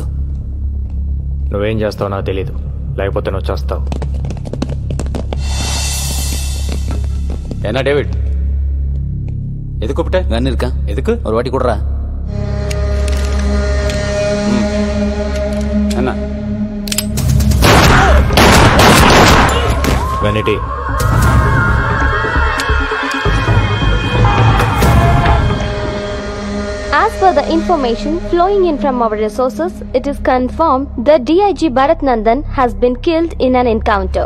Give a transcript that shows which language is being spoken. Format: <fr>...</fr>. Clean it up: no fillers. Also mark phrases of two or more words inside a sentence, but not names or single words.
<te>నువ్వేం చేస్తావు నాకు తెలీదు, లేకపోతే నువ్వు చేస్తావు.</te> <ta>என்ன டேவிட், எது கூப்பிட்ட? கன் இருக்கா? எதுக்கு? ஒரு வாட்டி கொடுறா. என்ன వెనిటీ?</ta> <en>As per the information flowing in from our resources, it is confirmed that DIG Bharat Nandan has been killed in an encounter.</en>